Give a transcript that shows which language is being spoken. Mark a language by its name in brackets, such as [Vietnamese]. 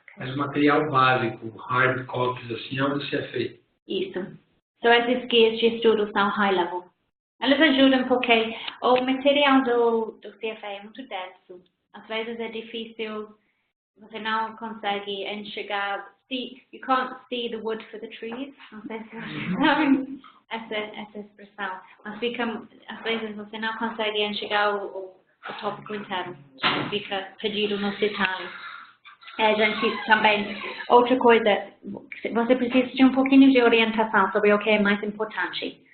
[Portuguese] Mas o material básico, hard copies, assim, é o do CFA. Isso. Esses guias de estudo são high level. Eles ajudam porque o material do CFA é muito denso. Às vezes é difícil, você não consegue enxergar. [English] You can't see the wood for the trees. [Portuguese] Não sei se vocês sabem essa expressão. Mas às vezes você não consegue enxergar o tópico inteiro. Fica perdido nos detalhes. A gente também, outra coisa, você precisa de um pouquinho de orientação sobre o que é mais importante.